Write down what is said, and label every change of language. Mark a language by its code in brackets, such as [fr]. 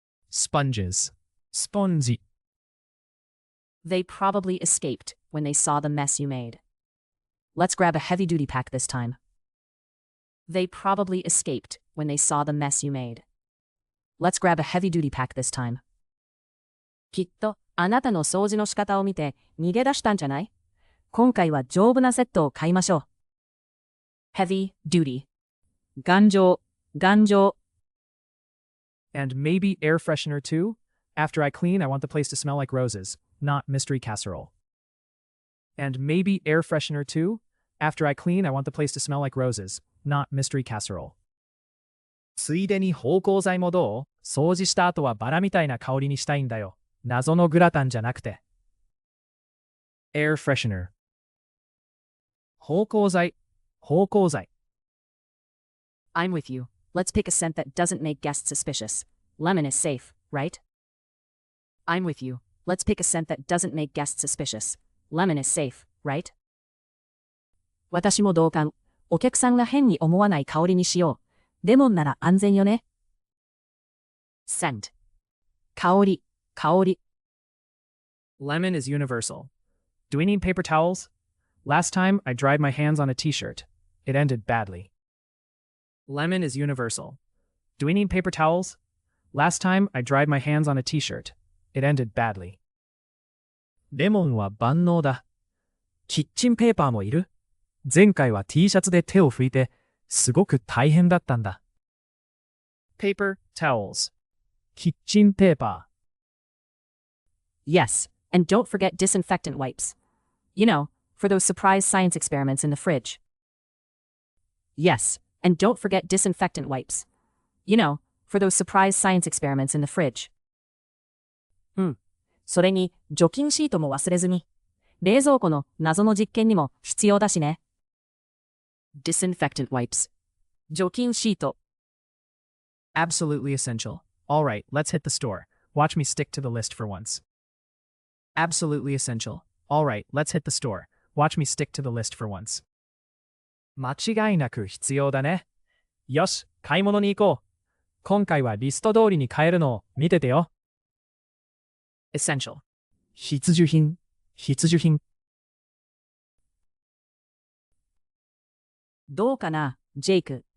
[en] Sponges. [ja] スポンジ。 [en] They probably escaped when they saw the mess you made. Let's grab a heavy-duty pack this time. They probably escaped when they saw the mess you made. Let's grab a heavy-duty pack this time. [ja] きっとあなたの掃除の仕方を見て逃げ出したんじゃない？今回は丈夫なセットを買いましょう。 [en] Heavy duty. [ja] 頑丈、頑丈。 [en] And maybe air freshener too? After I clean, I want the place to smell like roses, not mystery casserole. And maybe air freshener too? After I clean, I want the place to smell like roses, not mystery casserole. [ja] ついでに芳香剤もどう？掃除した後はバラみたいな香りにしたいんだよ。謎のグラタンじゃなくて。 [en] Air freshener. [ja] 芳香剤、芳香剤。 [en] I'm with you. Let's pick a scent that doesn't make guests suspicious. Lemon is safe, right? I'm with you. Let's pick a scent that doesn't make guests suspicious. Lemon is safe, right? [ja] 私も同感。お客さんが変に思わない香りにしよう。レモンなら安全よね。 [en] Scent. [ja] 香り、香り。 [en] Lemon is universal. Do we need paper towels? Last time, I dried my hands on a t-shirt. It ended badly. Lemon is universal. Do we need paper towels? Last time, I dried my hands on a t-shirt. It ended badly. [ja] レモンは万能だ。キッチンペーパーもいる？前回は T シャツで手を拭いて、すごく大変だったんだ。 [en] Paper towels. [ja] キッチンペーパー。 [en] Yes, and don't forget disinfectant wipes. You know, for those surprise science experiments in the fridge. Yes, and don't forget disinfectant wipes. You know, for those surprise science experiments in the fridge. [ja] それに、除菌シートも忘れずに。冷蔵庫の謎の実験にも必要だしね。 [en] Disinfectant wipes. [ja] 除菌シート。 [en] Absolutely essential. All right, let's hit the store. Watch me stick to the list for once. Absolutely essential. All right, let's hit the store. Watch me stick to the list for once. [ja] 間違いなく必要だね。よし、買い物に行こう。今回はリスト通りに買えるのを見ててよ。 [en] Essential. [ja] 必需品、必需品。どうかな、ジェイク。